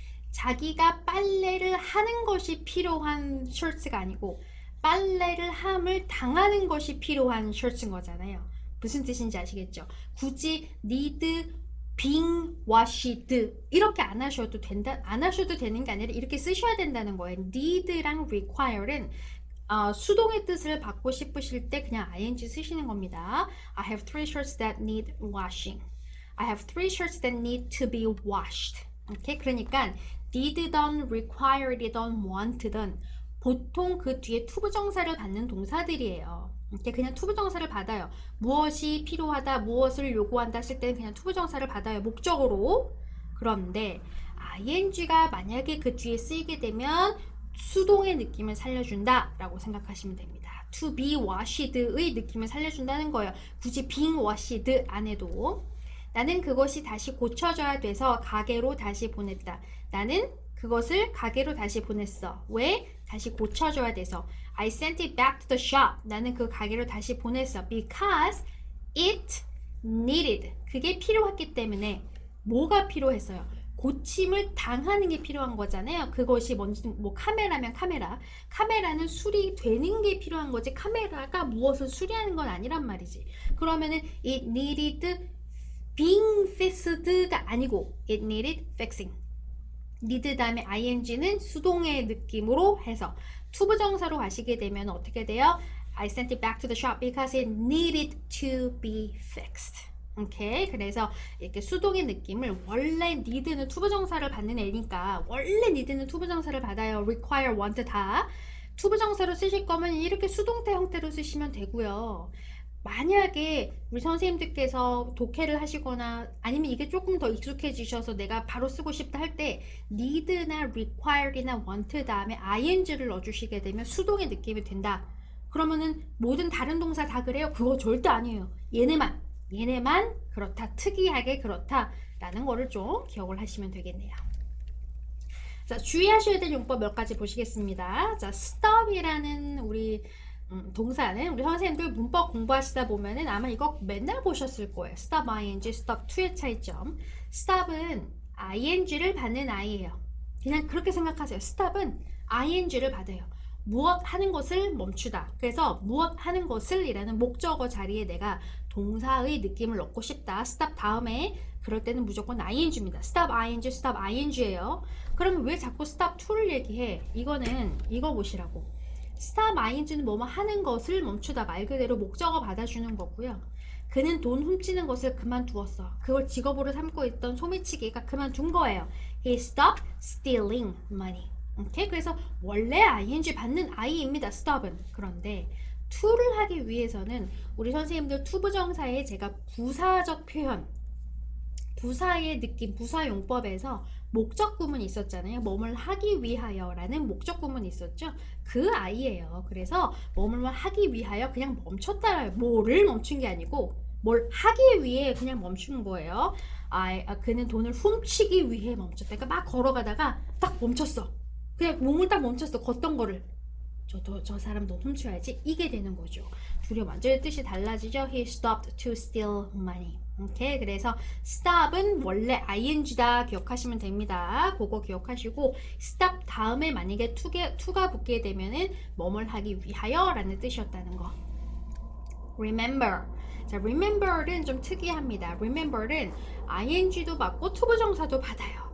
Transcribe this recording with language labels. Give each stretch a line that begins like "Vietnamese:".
Korean: 자기가 빨래를 하는 것이 필요한 셔츠가 아니고 빨래를 함을 당하는 것이 필요한 셔츠인 거잖아요. 무슨 뜻인지 아시겠죠? 굳이
English: need being washed
Korean: 이렇게 안 하셔도 되는 게 아니라 이렇게 쓰셔야 된다는 거예요. need랑 require는 수동의 뜻을 받고 싶으실 때 그냥 ing 쓰시는 겁니다.
English: I have 3 shirts that need washing. I have 3 shirts that need to be washed.
Korean: 오케이? 그러니까 need든 required든 want든 보통 그 뒤에 투부정사를 받는 동사들이에요. 이렇게 그냥 투부정사를 받아요. 무엇이 필요하다, 무엇을 요구한다 하실 때는 그냥 투부정사를 받아요. 목적으로. 그런데 ing가 만약에 그 뒤에 쓰이게 되면 수동의 느낌을 살려준다 라고 생각하시면 됩니다.
English: to be washed
Korean: 의 느낌을 살려준다는 거예요. 굳이
English: being washed
Korean: 안 해도 나는 그것이 다시 고쳐져야 돼서 가게로 다시 보냈다. 나는 그것을 가게로 다시 보냈어. 왜? 다시 고쳐줘야 돼서.
English: I sent it back to the shop.
Korean: 나는 그 가게로 다시 보냈어.
English: Because it needed.
Korean: 그게 필요했기 때문에 뭐가 필요했어요? 고침을 당하는 게 필요한 거잖아요. 그것이 뭔지 뭐 카메라면 카메라. 카메라는 수리되는 게 필요한 거지. 카메라가 무엇을 수리하는 건 아니란 말이지. 그러면은
English: it needed being fixed가
Korean: 아니고
English: it needed fixing.
Korean: need 다음에 ing는 수동의 느낌으로 해서 투부정사로 가시게 되면 어떻게 돼요?
English: I sent it back to the shop because it needed to be fixed.
Korean: 오케이. 그래서 이렇게 수동의 느낌을 원래 need는 투부정사를 받는 애니까 원래 need는 투부정사를 받아요. require, want 다. 투부정사로 쓰실 거면 이렇게 수동태 형태로 쓰시면 되고요. 만약에 우리 선생님들께서 독해를 하시거나 아니면 이게 조금 더 익숙해지셔서 내가 바로 쓰고 싶다 할 때 need나 required나 want 다음에 ing를 넣어주시게 되면 수동의 느낌이 된다. 그러면은 모든 다른 동사 다 그래요? 그거 절대 아니에요. 얘네만 그렇다, 특이하게 그렇다라는 거를 좀 기억을 하시면 되겠네요. 자, 주의하셔야 될 용법 몇 가지 보시겠습니다. 자, stop이라는 우리 동사는 우리 선생님들 문법 공부하시다 보면은 아마 이거 맨날 보셨을 거예요.
English: stop ing, stop to의 차이점.
Korean: stop은 ing를 받는 아이예요. 그냥 그렇게 생각하세요. stop은 ing를 받아요. 무엇 하는 것을 멈추다. 그래서 무엇 하는 것을 이라는 목적어 자리에 내가 동사의 느낌을 넣고 싶다. stop 다음에 그럴 때는 무조건 ing입니다.
English: stop ing예요.
Korean: 그러면 왜 자꾸 stop to를 얘기해? 이거는 이거 보시라고. stop ing는 뭐뭐 하는 것을 멈추다. 말 그대로 목적어 받아주는 거고요. 그는 돈 훔치는 것을 그만두었어. 그걸 직업으로 삼고 있던 소매치기가 그만둔 거예요.
English: He stopped stealing money.
Korean: 오케이? 그래서 원래 ing 받는 아이입니다. stop은. 그런데 to를 하기 위해서는 우리 선생님들 투부정사에 제가 부사적 표현, 부사의 느낌, 부사 용법에서 목적 구문이 있었잖아요. 뭐뭘 하기 위하여 라는 목적 구문이 있었죠. 그 아이예요. 그래서 뭐뭘 하기 위하여 그냥 멈췄다. 뭐를 멈춘 게 아니고 뭘 하기 위해 그냥 멈추는 거예요. 그는 돈을 훔치기 위해 멈췄다. 그러니까 막 걸어가다가 딱 멈췄어. 그냥 몸을 딱 멈췄어. 걷던 거를. 저 사람 돈 훔쳐야지. 이게 되는 거죠. 둘이 완전히 뜻이 달라지죠.
English: He stopped to steal money.
Korean: 오케이. 그래서 stop은 원래 ing다 기억하시면 됩니다. 그거 기억하시고 stop 다음에 만약에 to가 붙게 되면은 뭐뭘 하기 위하여 라는 뜻이었다는 거. remember. 자, remember는 좀 특이합니다. remember는 ing도 받고 투부정사도 받아요.